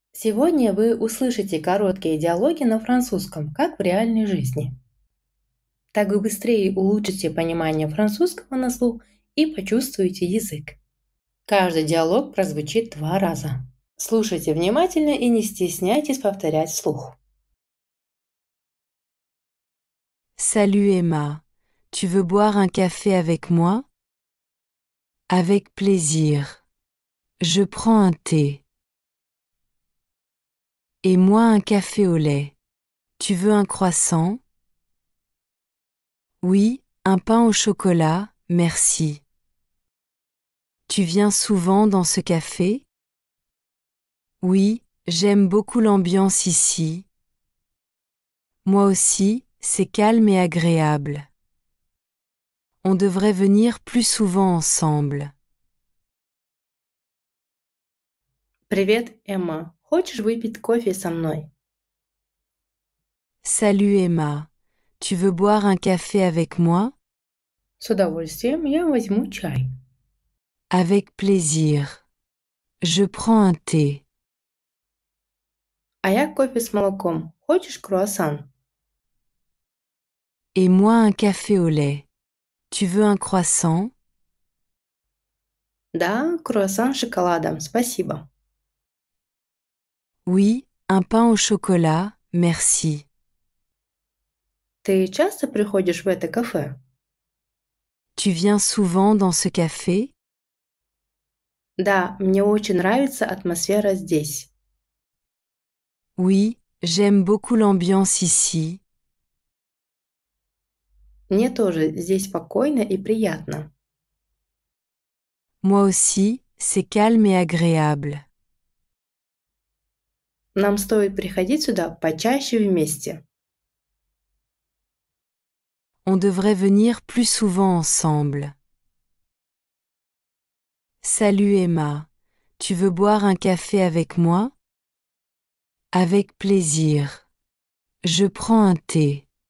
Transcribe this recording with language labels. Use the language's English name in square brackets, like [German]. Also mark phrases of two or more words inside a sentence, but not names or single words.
[Russian] Сегодня вы услышите короткие диалоги на французском, как в реальной жизни. Так вы быстрее улучшите понимание французского на слух и почувствуете язык. Каждый диалог прозвучит 2 раза. Слушайте внимательно и не стесняйтесь повторять вслух. [French] Salut Emma, tu veux boire un café avec moi? Avec plaisir. Je prends un thé. Et moi un café au lait. Tu veux un croissant? Oui, un pain au chocolat, merci. Tu viens souvent dans ce café? Oui, j'aime beaucoup l'ambiance ici. Moi aussi, c'est calme et agréable. On devrait venir plus souvent ensemble. [Russian] Привет, Эмма. Хочешь выпить кофе со мной? [French] Salut Emma, tu veux boire un café avec moi? [Russian] С удовольствием я возьму чай. [French] Avec plaisir. Je prends un thé. [Russian] А я кофе с молоком. Хочешь круассан? [French] Et moi un café au lait. Tu veux un croissant? [Russian] Да, круассан с шоколадом, спасибо. [French] Oui, un pain au chocolat, merci. [Russian] Ты часто приходишь в это кафе? [French] Tu viens souvent dans ce café? [Russian] Да, мне очень нравится атмосфера здесь. [French] Oui, j'aime beaucoup l'ambiance ici. [Russian] Мне тоже здесь спокойно и приятно. [French] Moi aussi, c'est calme et agréable. [Russian] Нам стоит приходить сюда почаще вместе. [French] On devrait venir plus souvent ensemble. Salut Emma, tu veux boire un café avec moi? Avec plaisir. Je prends un thé.